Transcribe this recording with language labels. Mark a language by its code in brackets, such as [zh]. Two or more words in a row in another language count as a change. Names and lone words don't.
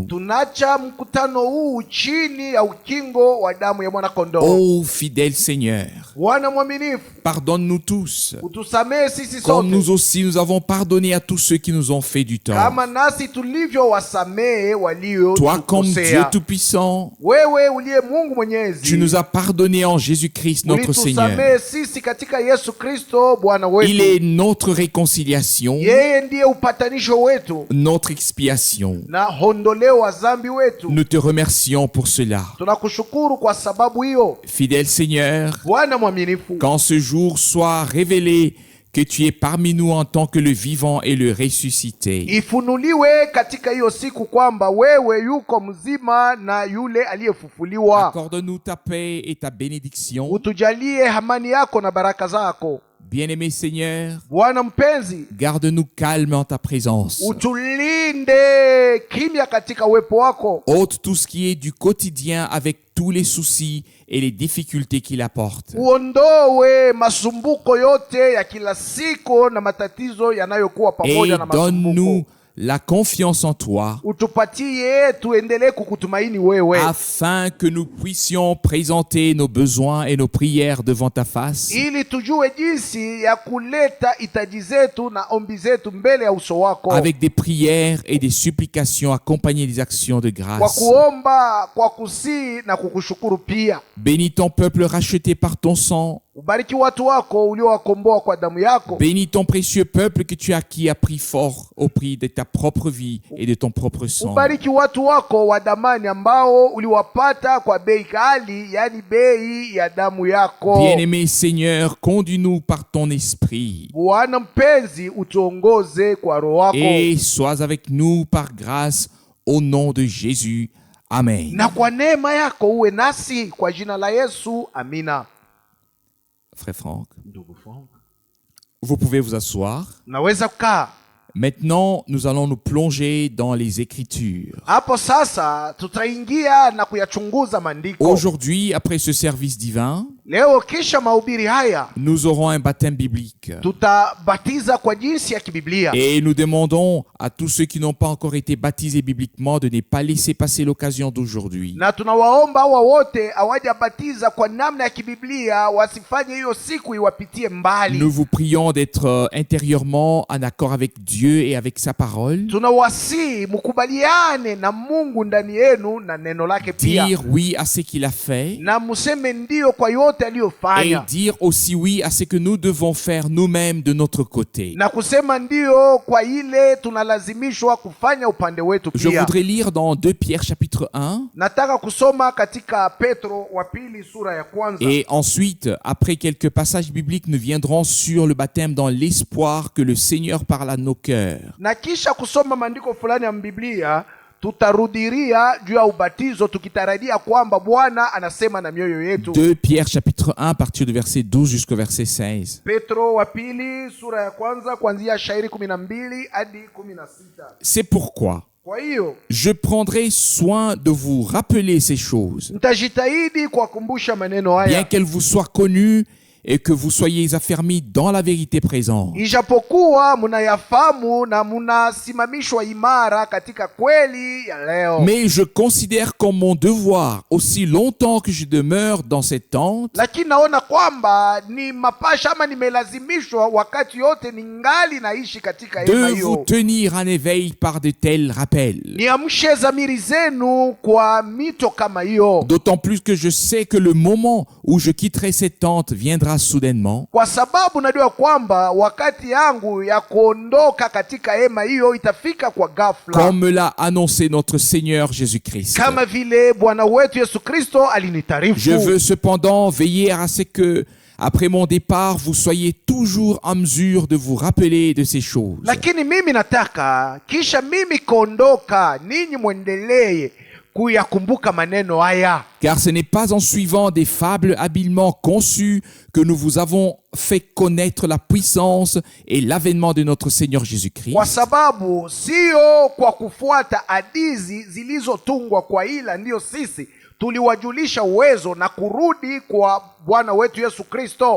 [sw] Tunacha mkutano huu chini ya ukingo wa damu ya mwana kondoo. [fr] Ô fidèle Seigneur, [sw] Bwana mwaminifu, [fr] pardonne-nous tous, [sw] utusamehe sisi [fr] comme nous [sw] sote [fr] aussi nous avons pardonné à tous ceux qui nous ont fait du tort. [sw] kama nasi tulivyo wasamehe walio [fr] Toi, comme Dieu [sw] tukosea. [fr] Tout-Puissant, [sw] Wewe uliye Mungu Mwenyezi, [fr] tu nous as pardonné en Jésus-Christ notre Seigneur. [sw] ulitusamehe sisi katika Yesu Kristo Bwana [fr] Il [sw] wetu. [fr] est notre réconciliation, [sw] Yeye ndiye upatanisho wetu [fr] notre expiation. [sw] na hondoleo wa dhambi wetu. [fr] Nous te remercions pour cela. [sw] Tunakushukuru kwa sababu hiyo. [fr] Fidèle Seigneur, [sw] Bwana mwaminifu, [fr] quand ce jour soit révélé, que tu es parmi nous en tant que le vivant et le ressuscité. [sw] Ifunuliwe katika hiyo siku kwamba wewe yuko mzima na yule aliyefufuliwa. [fr] Accorde-nous ta paix et ta bénédiction. [sw] Utujalie amani yako na baraka zako. [fr] Bien-aimé Seigneur, [sw] Bwana mpenzi, [fr] garde-nous calmes en ta présence. [sw] utulinde kimya katika uwepo wako. [fr] Ôte tout ce qui est du quotidien avec tous les soucis et les difficultés qu'il apporte. [sw] Uondoe masumbuko yote ya kila siku na matatizo yanayokuwa [fr] Et [sw] pamoja na [fr] donne-nous [sw] masumbuko. [fr] la confiance en toi, [sw] Utupatie tuendelee kukutumaini wewe, [fr] afin que nous puissions présenter nos besoins et nos prières devant ta face, [sw] ili tujue jinsi ya kuleta hitaji zetu na ombi zetu mbele ya uso wako, [fr] avec des prières et des supplications accompagnées des actions de [sw] kwa [fr] grâce. [sw] kuomba, kwa kusii na kukushukuru pia. [fr] Bénis ton peuple racheté par ton sang. [sw] Ubariki watu wako uliowakomboa kwa damu yako. [fr] Bénis ton précieux peuple que tu as acquis à prix fort au prix de ta propre vie et de ton propre sang. [sw] Ubariki watu wako wa damani ambao uliwapata kwa bei kali, yani bei ya damu yako. [fr] Bien-aimé Seigneur, conduis-nous par ton esprit [sw] Bwana mpenzi, utuongoze kwa roho wako, [fr] et sois avec nous par grâce au nom de Jésus. Amen. [sw] na kwa neema yako uwe nasi kwa jina la Yesu. Amina. [fr] Frère Franck, [sw] Ndugu Frank, [fr] vous pouvez vous asseoir. [sw] naweza kukaa [fr] Maintenant, nous allons nous plonger dans les Écritures. [sw] hapo. Sasa tutaingia na kuyachunguza maandiko. [fr] Aujourd'hui, après ce service divin, [sw] Leo kisha mahubiri haya [fr] nous aurons un baptême biblique. [sw] tutabatiza kwa jinsi ya kibiblia, [fr] Et nous demandons à tous ceux qui n'ont pas encore été baptisés bibliquement de ne pas laisser passer l'occasion d'aujourd'hui. [sw] na tunawaomba hawa wote hawajabatiza kwa namna ya kibiblia wasifanye hiyo siku iwapitie mbali. [fr] Nous vous prions d'être intérieurement en accord avec Dieu et avec sa parole. [sw] Tunawasihi mukubaliane na Mungu ndani yenu na neno lake pia, [fr] Dire oui à ce qu'il a fait [sw] na museme ndio kwa yote [fr] et [sw] aliyofanya, [fr] dire aussi oui à ce que nous devons faire nous-mêmes de notre côté. [sw] na kusema ndio kwa ile tunalazimishwa kufanya upande wetu [fr] Je [sw] pia. [fr] voudrais lire dans 2 Pierre chapitre 1 [sw] Nataka kusoma katika Petro wa pili sura ya kwanza, [fr] et ensuite, après quelques passages bibliques, nous viendrons sur le baptême dans l'espoir que le Seigneur parle à nos cœurs. [sw] na kisha kusoma maandiko fulani ya Biblia. Tutarudiria juu ya ubatizo tukitarajia kwamba Bwana anasema na mioyo yetu. [fr] 2 Pierre chapitre 1 à partir du verset 12 jusqu'au verset 16. [sw] Petro wa pili sura ya kwanza kuanzia shairi 12 hadi 16. [fr] C'est pourquoi [sw] Kwa hiyo [fr] je prendrai soin de vous rappeler ces choses, [sw] nitajitahidi kuwakumbusha maneno [fr] bien [sw] haya, [fr] qu'elles vous soient connues et que vous soyez affermis dans la vérité présente. [sw] ijapokuwa munayafahamu na munasimamishwa imara katika kweli ya leo. [fr] Mais je considère comme mon devoir, aussi longtemps que je demeure dans cette tente, [sw] Lakini naona kwamba ni mapasha ama nimelazimishwa wakati yote ningali naishi katika hema [fr] de vous [sw] hiyo, [fr] tenir en éveil par de tels rappels. [sw] niamshe dhamiri zenu kwa mito kama hiyo, [fr] D'autant plus que je sais que le moment où je quitterai cette tente viendra soudainement, [sw] kwa sababu najua kwamba wakati yangu ya kuondoka katika hema hiyo itafika kwa ghafla, [fr] comme me l'a annoncé notre Seigneur Jésus-Christ. [sw] kama vile Bwana wetu Yesu Kristo [fr] Je [sw] alinitarifu. [fr] veux cependant veiller à ce que, après mon départ, vous soyez toujours en mesure de vous rappeler de ces choses. [sw] Lakini mimi nataka kisha mimi kuondoka, ninyi mwendelee kuyakumbuka maneno haya, [fr] Car ce n'est pas en suivant des fables habilement conçues que nous vous avons fait connaître la puissance et l'avènement de notre Seigneur Jésus-Christ, [sw] kwa sababu sio kwa kufuata hadithi zilizotungwa kwa, ila ndiyo sisi tuliwajulisha uwezo na kurudi kwa Bwana wetu Yesu Kristo.